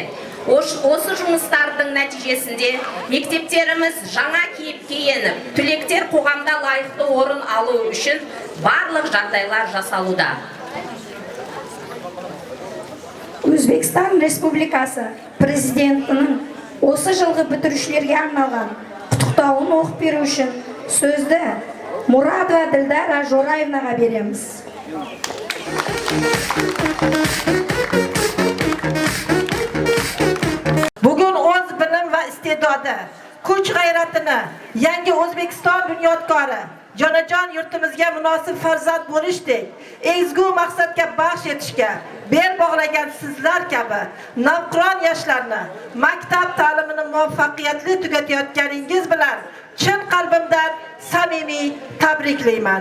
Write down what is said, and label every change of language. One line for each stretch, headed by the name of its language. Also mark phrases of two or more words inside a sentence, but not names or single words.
Kazakh: Осы жұмыстардың нәтижесінде мектептеріміз жаңа кейіпке еніп, түлектер қоғамда лайықты орын алу үшін барлық жағдайлар жасалуда. Өзбекстан Республикасы президентінің осы жылғы бітірушілерге арналған құттықтауын оқып беру үшін сөзді Muradova Dildara Jo'rayevнаға береміз.
Uzbek: Bugun o'z bilim va iste'dodi, kuch g'ayratini yangi O'zbekiston bunyodkori, jonajon yurtimizga munosib farzand bo'lishdek, ezgu maqsadga baxsh etishga bel bog'lagan sizlar kabi navqiron yoshlarni maktab ta'limini muvaffaqiyatli tugatayotganingiz bilan chin qalbimdan samimiy tabriklayman.